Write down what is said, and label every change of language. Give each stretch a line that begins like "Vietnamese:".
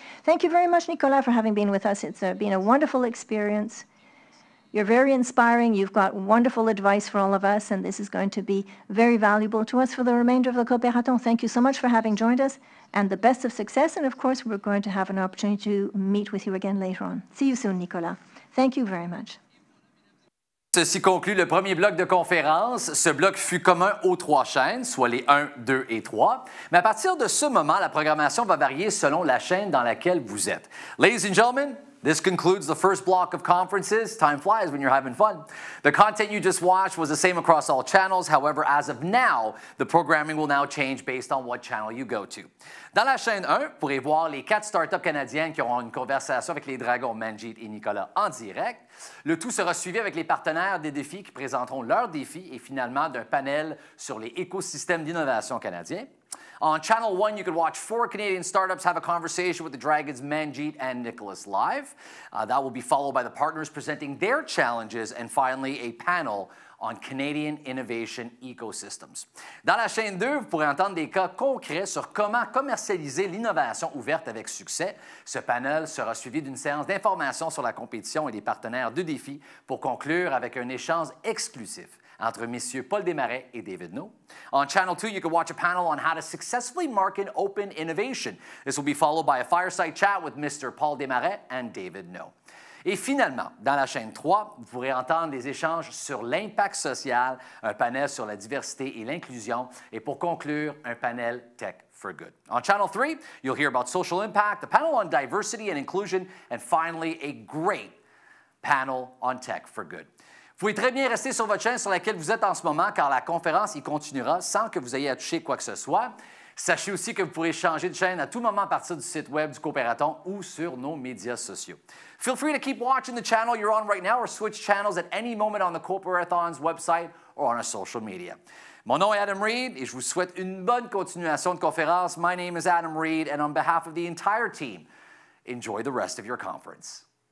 English: Thank you very much, Nicolas, for having been with us. It's been a wonderful experience. You're very inspiring. You've got wonderful advice for all of us, and this is going to be very valuable to us for the remainder of the Cooperathon. Thank you so much for having joined us, and the best of success. And of course, we're going to have an opportunity to meet with you again later on. See you soon, Nicolas. Thank you very much.
French: Ceci conclut le premier bloc de conférence. Ce bloc fut commun aux 3 chaînes, soit les 1, 2 et 3. Mais à partir de ce moment, la programmation va varier selon la chaîne dans laquelle vous êtes.
English: Ladies and gentlemen, this concludes the first block of conferences. Time flies when you're having fun. The content you just watched was the same across all channels. However, as of now, the programming will now change based on what channel you go to.
French: Dans la chaîne 1, vous pourrez voir les 4 startups canadiens qui auront une conversation avec les dragons Manjit et Nicolas en direct. Le tout sera suivi avec les partenaires des défis qui présenteront leurs défis et finalement d'un panel sur les écosystèmes d'innovation canadiens.
English: On Channel 1, you could watch 4 Canadian startups have a conversation with the Dragons Manjit and Nicolas live. That will be followed by the partners presenting their challenges and finally a panel on Canadian Innovation Ecosystems.
French: Dans la chaîne 2, vous pourrez entendre des cas concrets sur comment commercialiser l'innovation ouverte avec succès. Ce panel sera suivi d'une séance d'information sur la compétition et les partenaires de défi pour conclure avec un échange exclusif entre messieurs Paul Desmarais et David No.
English: On Channel 2, you can watch a panel on how to successfully market open innovation. This will be followed by a fireside chat with Mr. Paul Desmarais and David No.
French: Et finalement, dans la chaîne 3, vous pourrez entendre des échanges sur l'impact social, un panel sur la diversité et l'inclusion, et pour conclure, un panel Tech for Good.
English: On Channel 3, you'll hear about social impact, a panel on diversity and inclusion, and finally, a great panel on Tech for Good.
French: Vous pouvez très bien rester sur votre chaîne sur laquelle vous êtes en ce moment, car la conférence y continuera sans que vous ayez à toucher quoi que ce soit. Sachez aussi que vous pourrez changer de chaîne à tout moment à partir du site web du Cooperathon ou sur nos médias sociaux.
English: Feel free to keep watching the channel you're on right now or switch channels at any moment on the Cooperathon's website or on our social media.
French: Mon nom est Adam Reed et je vous souhaite une bonne continuation de conférence.
English: My name is Adam Reed and on behalf of the entire team, enjoy the rest of your conference.